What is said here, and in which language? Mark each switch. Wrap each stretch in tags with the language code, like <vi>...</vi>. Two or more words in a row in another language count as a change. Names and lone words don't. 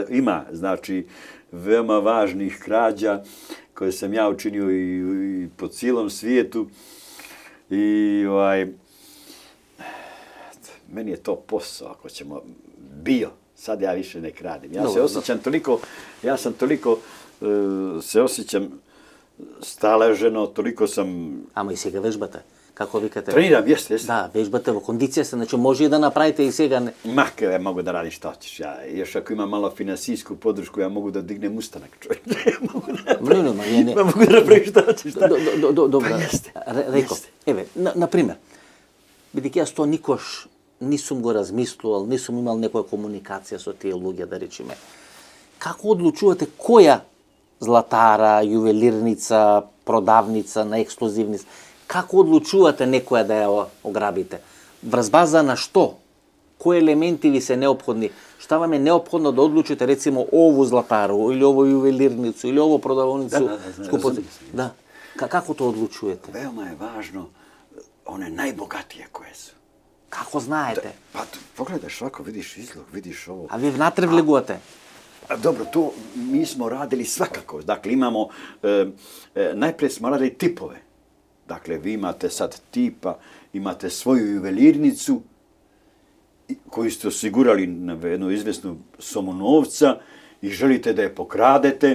<sr>Ima, znači, veoma važnih krađa koje sam ja učinio i po cijelom svijetu. I meni je to posao, ako ćemo, sad ja više ne kradim. Ja sam toliko se osjećam staleženo, toliko sam...</sr> <mk>Ама и сега вежбате. Како викате?</mk> <sr>Treniram, jeste. Da, vežbate u kondicija se, znači može i da napravite i сега. Ja mogu da radim šta hoćeš. Još ako imam malo finansijsku podršku, ja mogu da dignem ustanak, čovječe. Mogu da napravim šta hoćeš. Dobro, rekao.</sr> <mk>Еве, например, бидејќи јас тоа никош нисум го размислувал, нисум имал некоја комуникација со тие луѓе, да речеме. Како одлучувате која златара, јувелирница, продавница на ексклузивни, како одлучувате некоја да ја ограбите? Врз база на што? Кои елементи ви се неопходни?</mk> <sr>Шта вам е неопходно да одлучите, рецимо, ову златару, или ову јувелирницу, или ову продавницу?</sr> <mk>Да. Како тоа одлучувате?</mk> <sr>Veoma je važno one najbogatije koje su.</sr> <mk>Како знаете?</mk> <sr>Pa pogledaš ovako, vidiš izlog, vidiš ovo.</sr> <mk>А ви внатре влегувате?</mk> <sr>Dobro, to mi smo radili svakako. Dakle, imamo, najprije smo radili tipove. Dakle, vi imate sad tipa, imate svoju juvelirnicu koju ste osigurali na jednu izvesnu sumu novca i želite da je pokradete.</sr>